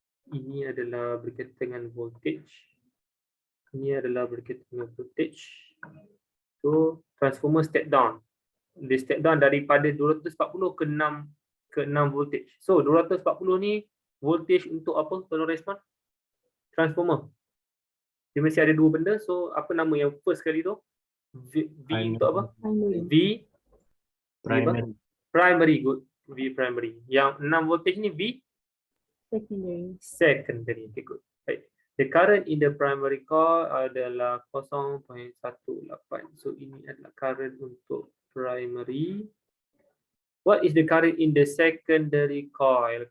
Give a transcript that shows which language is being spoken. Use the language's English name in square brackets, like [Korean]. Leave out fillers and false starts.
[Malay] Ini adalah berkaitan dengan voltage. Ini adalah berkaitan dengan voltage. [English] So, transformer step down. [Malay] Dia step down daripada 240 ke 6 voltage. So, 240 ni voltage untuk apa? Tolong respon. Transformer. Dia mesti ada dua benda. So, apa nama yang first kali tu? V untuk apa? V primary. Good. V primary. Yang 6 voltage ni V secondary. [English] Okay, good. Right. The current in the primary coil adalah 0.18. [Malay] So ini adalah current untuk primary. [English] What is the current in the secondary coil?